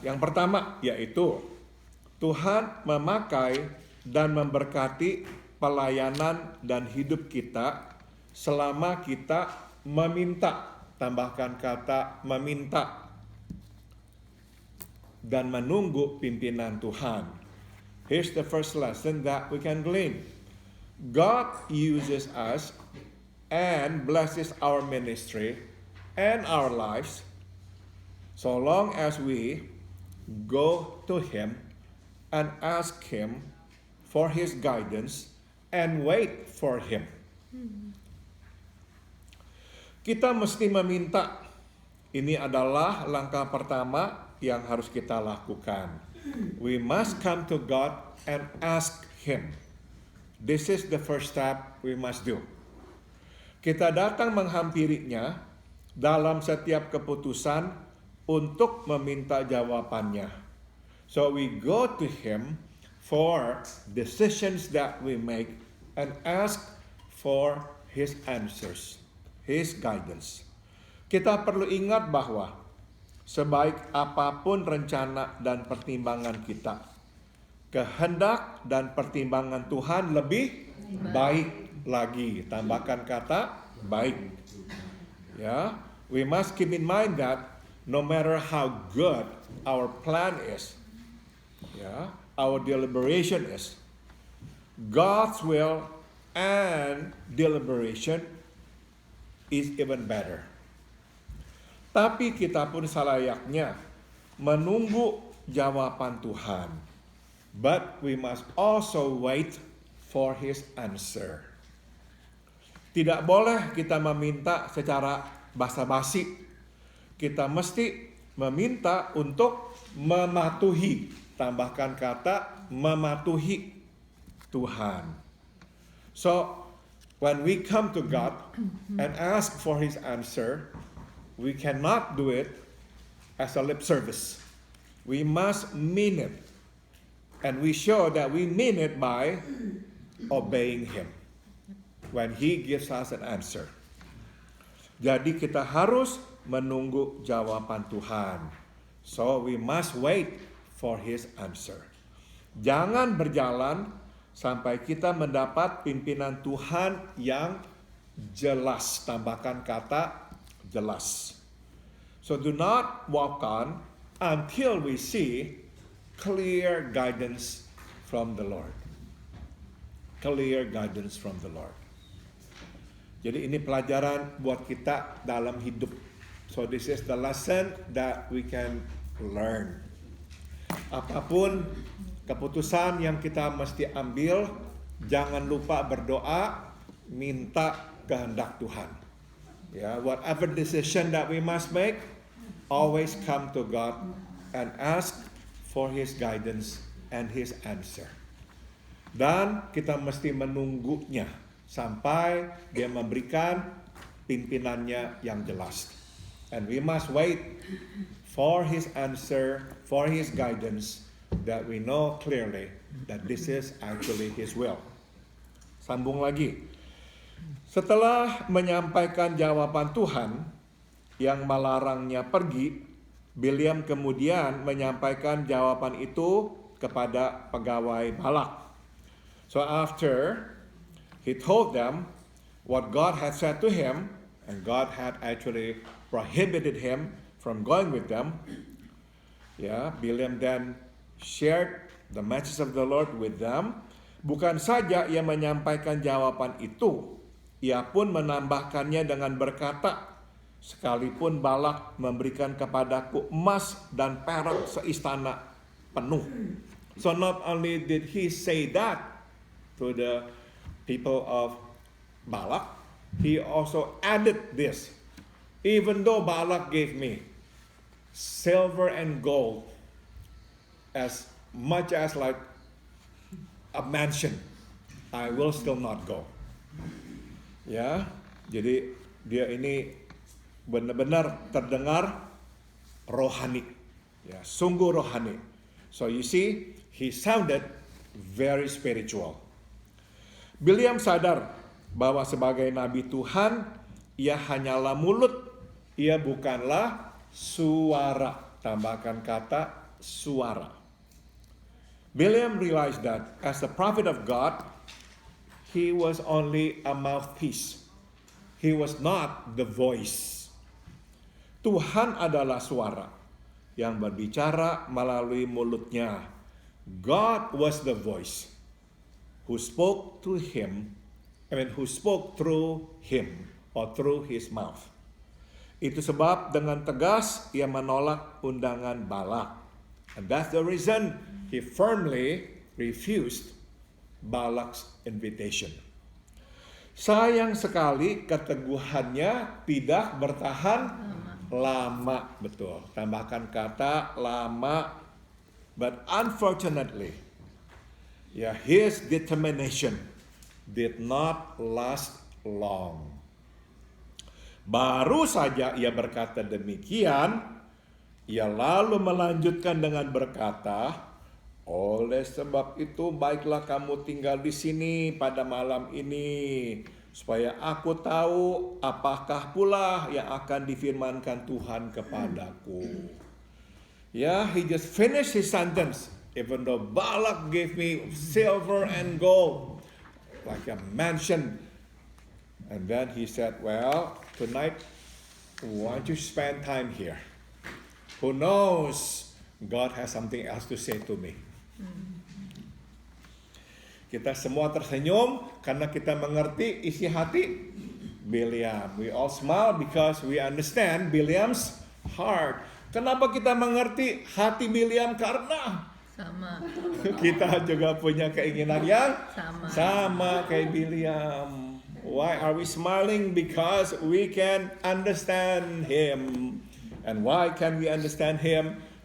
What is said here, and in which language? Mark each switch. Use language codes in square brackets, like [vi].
[id] Yang pertama yaitu Tuhan memakai dan memberkati pelayanan dan hidup kita selama kita meminta. Tambahkan kata meminta dan menunggu pimpinan Tuhan. [en] Here's the first lesson that we can glean. God uses us and blesses our ministry and our lives so long as we go to Him and ask Him for His guidance and wait for Him. [id] Kita mesti meminta. Ini adalah langkah pertama yang harus kita lakukan. [en] We must come to God and ask Him. This is the first step we must do. [id] Kita datang menghampirinya dalam setiap keputusan untuk meminta jawabannya. [en] So we go to Him for decisions that we make and ask for His answers, His guidance. [id] Kita perlu ingat bahwa sebaik apapun rencana dan pertimbangan kita, kehendak dan pertimbangan Tuhan lebih baik lagi. Tambahkan kata baik. [en] Ya, we must keep in mind that no matter how good our plan is, our deliberation is, God's will and deliberation is even better. [id] Tapi kita pun selayaknya menunggu jawaban Tuhan. [en] But we must also wait for His answer. [id] Tidak boleh kita meminta secara basa-basi. Kita mesti meminta untuk mematuhi. Tambahkan kata mematuhi Tuhan. [en] So, when we come to God and ask for His answer, we cannot do it as a lip service. We must mean it. And we show that we mean it by obeying Him when He gives us an answer. [id] Jadi kita harus menunggu jawaban Tuhan. [en] So we must wait for His answer. [id] Jangan berjalan sampai kita mendapat pimpinan Tuhan yang jelas. Tambahkan kata jelas. [en] So do not walk on until we see clear guidance from the Lord. Clear guidance from the Lord. [id] Jadi ini pelajaran buat kita dalam hidup. [en] So this is the lesson that we can learn. [id] Apapun keputusan yang kita mesti ambil, jangan lupa berdoa, minta kehendak Tuhan. [en] Whatever decision that we must make, always come to God and ask for His guidance and His answer. [id] Dan kita mesti menunggunya sampai Dia memberikan pimpinannya yang jelas. [en] And we must wait for His answer, for His guidance, that we know clearly that this is actually His will. [id] Sambung lagi. Setelah menyampaikan jawaban Tuhan yang melarangnya pergi, Bileam kemudian menyampaikan jawaban itu kepada pegawai Balak. [en] So after he told them what God had said to him, and God had actually prohibited him from going with them, Bileam then shared the message of the Lord with them. [id] Bukan saja ia menyampaikan jawaban itu, ia pun menambahkannya dengan berkata, sekalipun Balak memberikan kepadaku emas dan perak seistana penuh. [en] So not only did he say that to the people of Balak, he also added this. Even though Balak gave me silver and gold as much as like a mansion, I will still not go. [id] Ya, jadi dia ini benar-benar terdengar rohani, ya, sungguh rohani. [en] So you see, he sounded very spiritual. [id] Bileam sadar bahwa sebagai nabi Tuhan, ia hanyalah mulut, ia bukanlah suara. Tambahkan kata suara. [en] Bileam realized that as the prophet of God, he was only a mouthpiece. He was not the voice. [id] Tuhan adalah suara yang berbicara melalui mulutnya. [en] God was the voice who spoke to him, who spoke through him or through his mouth. [id] Itu sebab dengan tegas ia menolak undangan Balak. [en] And that's the reason he firmly refused Balak's invitation. [id] Sayang sekali keteguhannya tidak bertahan lama, betul. Tambahkan kata lama. [en] But unfortunately, his determination did not last long. [id] Baru saja ia berkata demikian, ia lalu melanjutkan dengan berkata, oleh sebab itu baiklah kamu tinggal di sini pada malam ini, supaya aku tahu apakah pula yang akan difirmankan Tuhan kepadaku. [en] He just finished his sentence. Even though Balak gave me silver and gold, like a mansion. And then he said, well, tonight, why don't you spend time here? Who knows, God has something else to say to me. [id] Kita semua tersenyum karena kita mengerti isi hati Bileam. [en] We all smile because we understand Bileam's heart. [id] Kenapa kita mengerti hati Bileam? Karena sama. Kita juga punya keinginan yang sama kayak [en] Bileam. Why are we smiling? Because we can understand him. And why can we understand him?